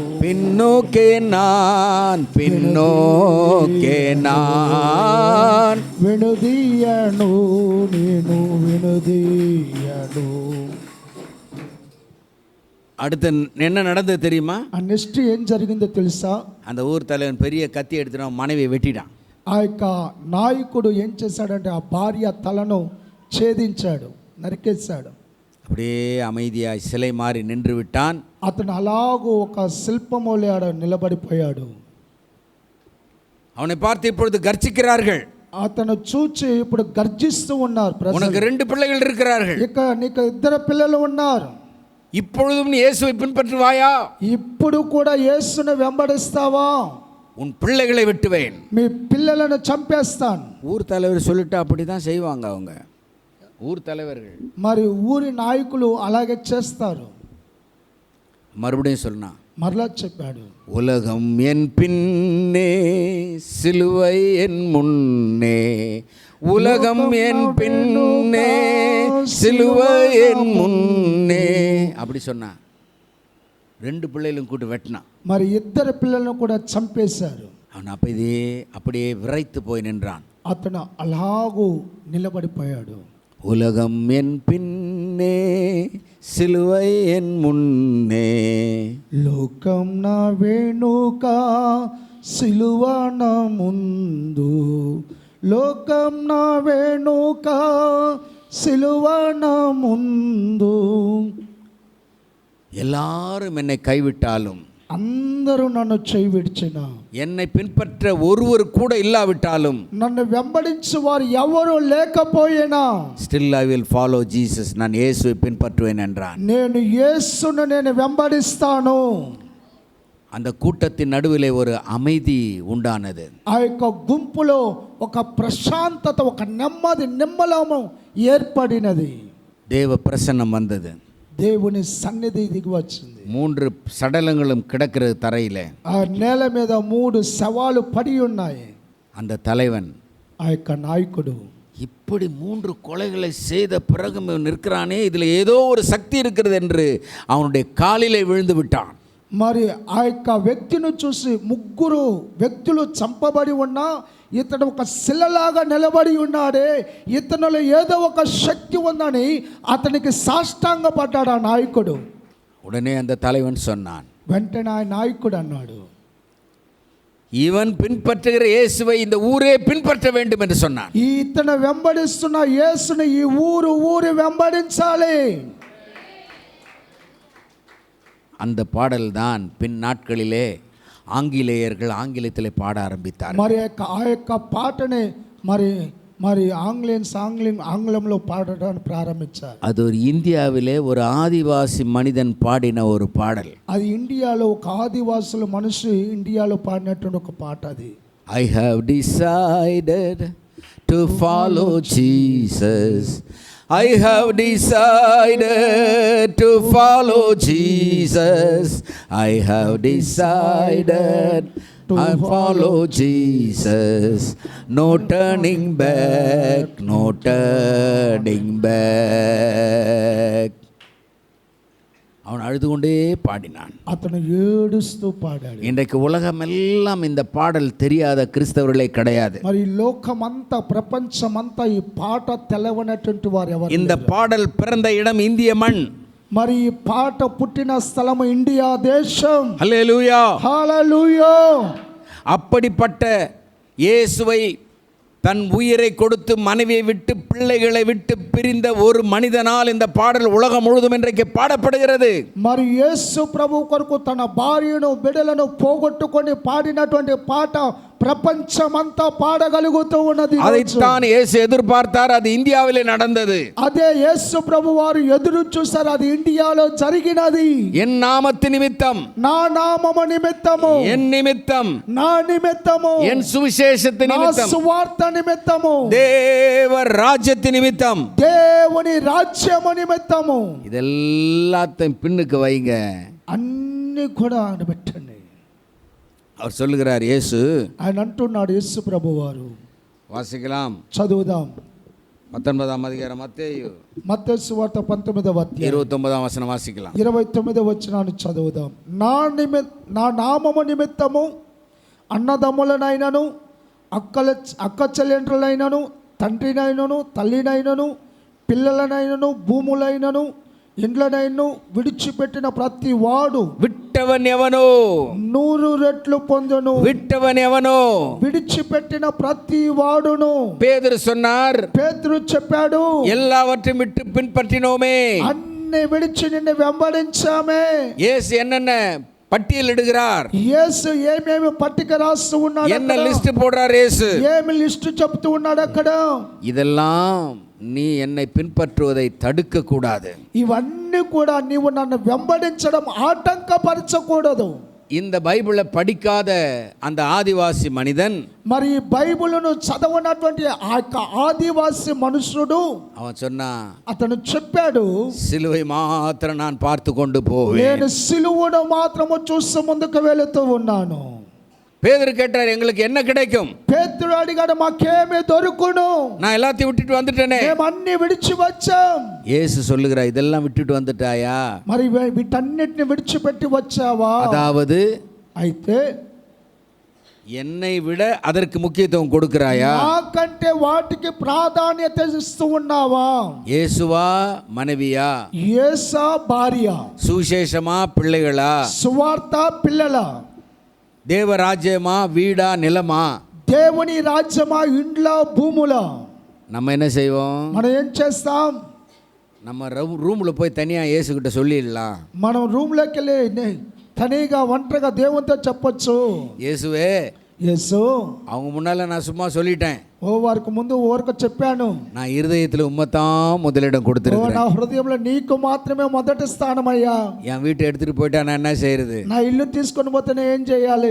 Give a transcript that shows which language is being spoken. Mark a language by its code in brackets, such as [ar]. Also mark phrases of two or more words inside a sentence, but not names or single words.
[ta] பின்னோக்கே நான், பின்னோக்கே நான், [te] విడదీయను నేను విడదీయడు. [ta] அடுத்து என்ன நடந்தது தெரியுமா? [te] నెక్స్ట్ ఏం జరిగిందో తెలుసా? [ta] அந்த ஊர் தலைவன் பெரிய கத்தி எடுத்துட்டு மனைவியை வெட்டிட்டான். [te] ఆ యొక్క నాయకుడు ఏం చేశాడంటే ఆ భార్య తలను ఛేదించాడు, నరికేశాడు. [ta] அப்படியே அமைதியாய் சிலை மாறி நின்று விட்டான். [te] అతను అలాగూ ఒక శిల్పమోలే నిలబడిపోయాడు. [ta] அவனை பார்த்து இப்பொழுது கர்ச்சிக்கிறார்கள். [te] అతను చూచి ఇప్పుడు గర్జిస్తూ ఉన్నారు. [ta] உனக்கு 2 பிள்ளைகள் இருக்கிறார்கள், [te] ఇక నీకు 2 పిల్లలు ఉన్నారు, [ta] இப்பொழுதும் நீ இயேசுவை பின்பற்றுவாயா? [te] ఇప్పుడు కూడా యేసుని వెంబడిస్తావా? [ta] உன் பிள்ளைகளை வெட்டுவேன். [te] మీ పిల్లలను చంపేస్తాను. [ta] ஊர் தலைவர் சொல்லிட்டு அப்படி தான் செய்வாங்க அவங்க, ஊர் தலைவர்கள். [te] మరి ఊరి నాయకులు అలాగే చేస్తారు. [ta] மறுபடியும் சொன்னா, [te] మరలా చెప్పాడు, [ta] உலகம் என் பின்னே சிலுவை என் முன்னே, உலகம் என் பின்னே சிலுவை என் முன்னே அப்படி சொன்னா. 2 பிள்ளைகளும் கூட்டு வெட்டினான். [te] మరి ఇద్దరు పిల్లలను కూడా చంపేశారు. [ta] அவன் அப்படியே விரைத்து போய் நின்றான். [te] అతను అలాగూ నిలబడిపోయాడు. [ta] உலகம் என் பின்னே சிலுவை என் முன்னே, [te] లోకం నా వెనుక సిలువ నా ముందు, లోకం నా వెనుక సిలువ నా ముందు. [ta] எல்லாரும் என்னை கைவிட்டாலும், [te] అందరూ నన్ను చేయి విడిచిన, [ta] என்னை பின்பற்ற ஒருவர் கூட இல்லாவிட்டாலும், [te] నన్ను వెంబడించు వారు ఎవరు లేకపోయినా, [en] Still I will follow Jesus, [ta] நான் இயேசுவை பின்பற்றுவேன் என்றான். [te] నేను యేసును నేను వెంబడిస్తాను. [ta] அந்த கூட்டத்தின் நடுவிலே ஒரு அமைதி உண்டானது. [te] ఆ యొక్క గుంపులో ఒక ప్రశాంతత, ఒక నెమ్మది, నిమ్మలము ఏర్పడినది. [ta] தேவ பிரசன்னம் வந்தது. [te] దేవుని సన్నిధి దిగి వచ్చింది. [ta] 3 சடலங்களும் கிடக்கிறது தரையிலே. [te] ఆ నేల మీద 3 శవాలు పడి ఉన్నాయి. [ta] அந்த தலைவன், [te] ఆ యొక్క నాయకుడు, [ta] இப்படி 3 கொலைகளை செய்த பிறகு நிற்கிறானே, இதில் ஏதோ ஒரு சக்தி இருக்கிறது என்று அவனுடைய காலிலே விழுந்து விட்டான். [te] మరి ఆ యొక్క వ్యక్తిని చూసి 3 వ్యక్తులు చంపబడి ఉన్నా ఇతడు ఒక శిలలాగా నిలబడి ఉన్నాడే, ఇతనిలో ఏదో ఒక శక్తి ఉందని అతనికి సాష్టాంగపడ్డాడు ఆ నాయకుడు. [ta] உடனே அந்த தலைவன் சொன்னான், [te] వెంటనే ఆ నాయకుడు అన్నాడు, [ta] இவன் பின்பற்றுகிற இயேசுவை இந்த ஊரே பின்பற்ற வேண்டும் என்று சொன்னான். [te] ఇతను వెంబడిస్తున్న యేసుని ఈ ఊరు వెంబడించాలి. [ta] அந்த பாடல் தான் பின் நாட்களிலே ஆங்கிலேயர்கள் ஆங்கிலத்திலே பாட ஆரம்பித்தார். [te] మరి ఆ యొక్క పాటనే మరి ఆంగ్లంలో పాడడానికి ప్రారంభించారు. [ta] அது ஒரு இந்தியாவிலே ஒரு ஆதிவாசி மனிதன் பாடின ஒரு பாடல். [te] అది ఇండియాలో ఒక ఆదివాసుల మనిషి ఇండియాలో పాడినటువంటి ఒక పాట అది. [en] I have decided to follow Jesus. I have decided to follow Jesus. I have decided to follow Jesus. No turning back, no turning back. [ta] அவன் அழுது கொண்டே பாடினான். [te] అతను ఏడుస్తూ పాడాడు. [ta] இன்றைக்கு உலகமெல்லாம் இந்த பாடல் தெரியாத கிறிஸ்தவர்களே கிடையாது. [te] మరి లోకమంతా ప్రపంచమంతా ఈ పాట తెలవనటువంటి వారు ఎవరు? [ta] இந்த பாடல் பிறந்த இடம் இந்திய மண். [te] మరి ఈ పాట పుట్టిన స్థలము ఇండియా దేశం. [ta] ஹல்லேலூயா, [te] హల్లెలూయా. [ta] அப்படிப்பட்ட இயேசுவை தன் உயிரை கொடுத்து மனைவியை விட்டு பிள்ளைகளை விட்டு பிரிந்த ஒரு மனிதனால் இந்த பாடல் உலகம் முழுதும் இன்றைக்கு பாடப்படுகிறது. [te] మరి యేసు ప్రభు కొరకు తన భార్యను బిడ్డలను పోగొట్టుకొని పాడినటువంటి పాట ప్రపంచమంతా పాడగలుగుతూ ఉన్నది. [ta] அதைத்தான் இயேசு எதிர்பார்த்தார். அது இந்தியாவிலே நடந்தது. [te] అదే యేసు ప్రభు వారు ఎదురు చూశారు. అది ఇండియాలో జరిగినది. [ta] என் நாமத்து நிமித்தம், [te] నా నామము నిమిత్తము, [ta] என் நிமித்தம், [te] నా నిమిత్తము, [ta] என் சுவிசேஷத்து [te] నా [ta] நிமித்தம், [te] సువార్త నిమిత్తము, [ta] தேவ ராஜ்யத்து நிமித்தம், [te] దేవుని రాజ్యము నిమిత్తము. [ta] இதெல்லாத்தையும் பின்னுக்கு வைங்க. [te] అన్ని కూడా పెట్టండి. [ta] அவர் சொல்லுகிறார், இயேசு [te] ఆయన అంటున్నాడు, యేసు ప్రభు వారు. [ta] வாசிக்கலாம், [te] చదువుదాం. [ta] 19ஆம் அதிகாரம் மத்தேயு [te] మత్తయి సువార్త 19వ అధ్యాయం [ta] 29ஆம் వచనం వాసిக்கலாம். [te] 29వ వచనాన్ని చదువుదాం. నా నామము నిమిత్తము అన్నదమ్ములనైనను అక్క చెల్లెండ్రులైనను తండ్రినైనను తల్లినైనను పిల్లలనైనను భూములైనను ఇండ్లనైనను విడిచిపెట్టిన ప్రతి వాడు [ta] விட்டவன் எவனோ [te] 100 రెట్లు పొందును. [ta] விட்டவன் எவனோ [te] విడిచిపెట్టిన ప్రతి వాడును. [ta] பேதுரு சொன்னார், [te] పేతురు చెప్పాడు, [ta] எல்லாவற்றையும் விட்டு பின்பற்றினோமே. [te] అన్ని విడిచి నిన్ను వెంబడించామే. [ta] இயேசு என்னென்ன பட்டியல் இடுகிறார், [te] యేసు ఏమేమి పట్టిక రాస్తూ ఉన్నాడు, [ta] என்ன லிஸ்ட் போடுறார் இயேசு. [te] ఏమి లిస్టు చెప్తూ ఉన్నాడు అక్కడ. [ta] இதெல்லாம் நீ என்னை பின்பற்றுவதை தடுக்கக்கூடாது. [te] ఇవన్నీ కూడా నీవు నన్ను వెంబడించడం ఆటంకపరచకూడదు. [ta] இந்த பைபிளை படிக்காத அந்த ஆதிவாசி மனிதன், [te] మరి ఈ బైబిలును చదవనటువంటి ఆ యొక్క ఆదివాసి మనుషుడు [ta] அவன் சொன்னா, [te] అతను చెప్పాడు, [ta] சிலுவை மாத்திரம் நான் பார்த்து கொண்டு போவேன். [te] నేను సిలువను మాత్రము చూస్తూ ముందుకు వెళుతూ ఉన్నాను. [ta] பேதுரு கேட்டார், எங்களுக்கு என்ன கிடைக்கும்? [te] పేతురు అడిగాడు, మాకేమీ దొరుకును, [ta] நான் எல்லாத்தையும் விட்டுட்டு வந்துட்டேனே. [te] మేము అన్ని విడిచి వచ్చాం. [ta] இயேசு சொல்லுகிறார், இதெல்லாம் விட்டுட்டு வந்துட்டாயா? [te] మరి వీటన్నిటిని విడిచిపెట్టి వచ్చావా? [ta] அதாவது [te] అయితే [ta] என்னை விட அதற்கு முக்கியத்துவம் கொடுக்கிறாயா? [te] నాకంటే వాటికి ప్రాధాన్యత ఇస్తూ ఉన్నావా? [ta] இயேசுவா மனைவியா? [te] యేసా భార్య? [ta] சுவிசேஷமா பிள்ளைகளா? [te] సువార్త పిల్లల? [ta] தேவராஜ்யமா வீடா நிலமா? [te] దేవుని రాజ్యమా ఇండ్ల భూముల? [ta] நம்ம என்ன செய்வோம்? [te] మనం ఏం చేస్తాం? [ta] நம்ம ரூம்ல போய் தனியா இயேசுகிட்ட சொல்லிடலாம். [te] మనం రూమ్లోకి వెళ్ళి తనిగా ఒంటరిగా దేవునితో చెప్పొచ్చు, [ta] இயேசுவே, [te] యేసు, [ta] அவங்க முன்னால நான் சும்மா சொல்லிட்டேன், [te] ఓ వారికి ముందు ఊరికి చెప్పాను, [ta] நான் இருதயத்தில் உம்மத்தான் முதலிடம் ఓ கொடுத்துருக்கேன். [te] నా హృదయంలో నీకు మాత్రమే మొదటి స్థానమయ్యా. [ta] என் வீட்டை எடுத்துட்டு போயிட்டா நான் என்ன செய்யறது? [te] నా ఇల్లు తీసుకొని పోతే నేను ఏం చేయాలి?